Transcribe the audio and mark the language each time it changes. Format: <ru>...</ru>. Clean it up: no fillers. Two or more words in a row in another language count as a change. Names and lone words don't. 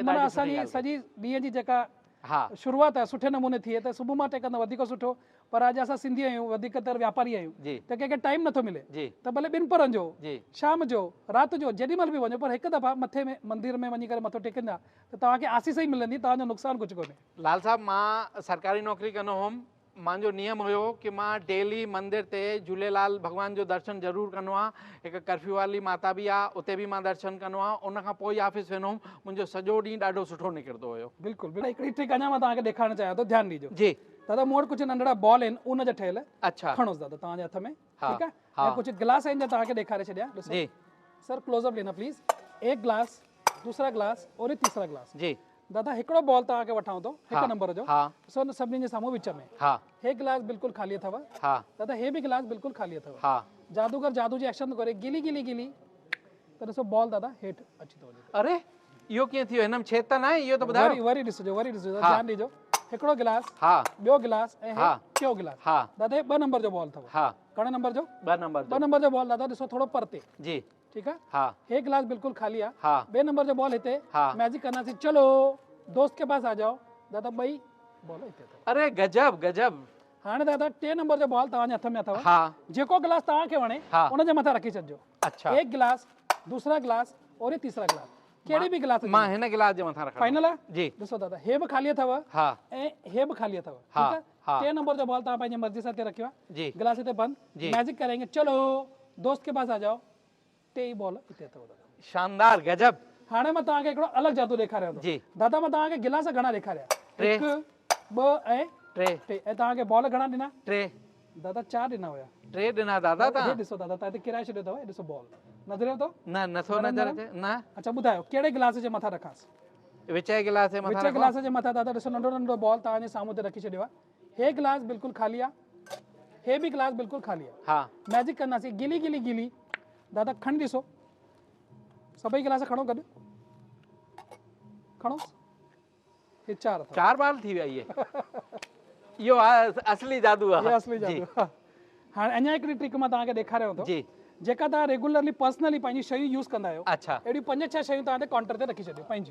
<sd>माना असांजी सॼी ॾींहं जी जेका शुरूआति आहे सुठे नमूने थिए त सुबुह मां टेकंदा वधीक सुठो, पर अॼु असां सिंधी आहियूं, वधीकतर वापारी आहियूं, त कंहिंखे टाइम नथो मिले त भले ॿिनि परनि जो, शाम जो, राति जो, जेॾी महिल बि वञो, पर हिकु दफ़ा मथे में मंदिर में वञी करे मथो टेकींदा त तव्हांखे आसीस ई मिलंदी, तव्हांजो नुक़सानु कुझु कोन्हे। लाल साहब, मां सरकारी नौकरी कंदो हुउमि, मुंहिंजो नियम हुयो कि मां डेली मंदिर ते झूलेलाल भॻवान जो दर्शन ज़रूरु कंदो आहियां, हिकु कर्फ्यू वाली माता बि आहे, उते बि मां दर्शन कंदो आहियां, उनखां पोइ ऑफिस वेंदो हुउमि, मुंहिंजो सॼो ॾींहुं ॾाढो सुठो निकिरंदो हुयो। बिल्कुलु बिल्कुलु, हिकिड़ी ट्रिक अञा मां तव्हांखे ॾेखारणु चाहियां थो, ध्यानु ॾिजो। जी दादा, मूं वटि कुझु नंढड़ा बॉल आहिनि ऊन जा ठहियल, अच्छा, खणोसि दादा तव्हांजे हथ में, ठीकु आहे, ऐं कुझु गिलास आहिनि जो तव्हांखे ॾेखारे छॾिया, ॾिसो सर,</sd> <hi>क्लोज़अप लेना प्लीज़, एक गिलास, दूसरा गिलास और तीसरा गिलास।</hi> <sd>जी दादा, हिकिड़ो बॉल तव्हांखे वठां थो, हिकु नंबर जो, ॾिसो सभिनी जे साम्हूं विच में, हे गिलास बिल्कुलु ख़ाली अथव, दादा हे बि गिलास बिल्कुलु ख़ाली अथव, जादूगर जादू जी एक्शन थो करे, गिली गिली गिली, त ॾिसो बॉल दादा हेठि अची थो वञे। अरे इहो कीअं थियो, हिन में छेद त न आहे, इहो त ॿुधायो। वरी ॾिसिजो, ध्यानु ॾिजो, हिकिड़ो गिलास, ॿियो गिलास ऐं टियों गिलास, दादा हे 2 नंबर जो बॉल अथव। घणे नंबर जो? 2 नंबर जो बॉल दादा ॾिसो थोरो परते, जी ठीकु आहे, हे गिलास बिल्कुलु ख़ाली आहे, 2 नंबर जो बॉल हिते,</sd> <hi>मैजिक करना सी, चलो दोस्त के पास आ जाओ,</hi> <sd>दादा 2 बॉल हिते अथव। अरे गजब गजब। हाणे दादा 3 नंबर जो बॉल तव्हांजे हथ में अथव, जेको गिलास तव्हांखे वणे उनजे मथां रखी छॾिजो।</sd> <hi>अच्छा, एक गिलास, दूसरा गिलास और ये तीसरा गिलास,</hi> <sd>कहिड़ी बि गिलास मां हिन गिलास जे मथां रखां, फाइनल आहे? जी ॾिसो दादा, हे बि ख़ाली अथव ऐं हे बि ख़ाली अथव, ठीकु आहे। 3 नंबर जो बॉल तव्हां पंहिंजी मर्ज़ी सां हिते रखियो आहे, गिलास हिते बंद,</sd> <hi>मैजिक करेंगे, चलो दोस्त के पास आ जाओ,</hi> <sd>3 बॉल हिते अथव दादा। शानदार, गजब। हाणे मां तव्हांखे हिकिड़ो अलॻि जादू ॾेखारियां थो। जी दादा, मां तव्हांखे गिलास घणा ॾेखारिया? 1 2 ऐं 3, ऐं तव्हांखे बॉल घणा ॾिना? 3 दादा, 4 ॾिना हुया। 3 ॾिना दादा तव्हां? ॾिसो दादा, तव्हां हिते किराए छॾियो अथव, ॾिसो बॉल नज़र अथव? न, नथो नज़र अचे न। अच्छा ॿुधायो, कहिड़े गिलास जे मथां रखांसि? विच गिलास जे मथां, विच गिलास जे मथां दादा ॾिसो नंढो नंढो बॉल तव्हांजे साम्हूं ते रखी छॾियो आहे, हे गिलास बिल्कुलु ख़ाली आहे, हे बि गिलास बिल्कुलु ख़ाली आहे। मैजिक कंदासीं, गिली गिली गिली, दादा खणी ॾिसो, सभई गिलास खणो गॾु, खणो, हे 4 बाल थी विया, इहो असली जादू आहे, असली जादू। हाणे अञा हिकिड़ी ट्रिक मां तव्हांखे ॾेखारियां थो, जेका तव्हां</sd> <en>regularly personally</en> <sd>पंहिंजी शयूं यूज़ कंदा आहियो, अच्छा, अहिड़ी 5-6 शयूं तव्हां काउंटर ते रखी छॾियो पंहिंजियूं।</sd>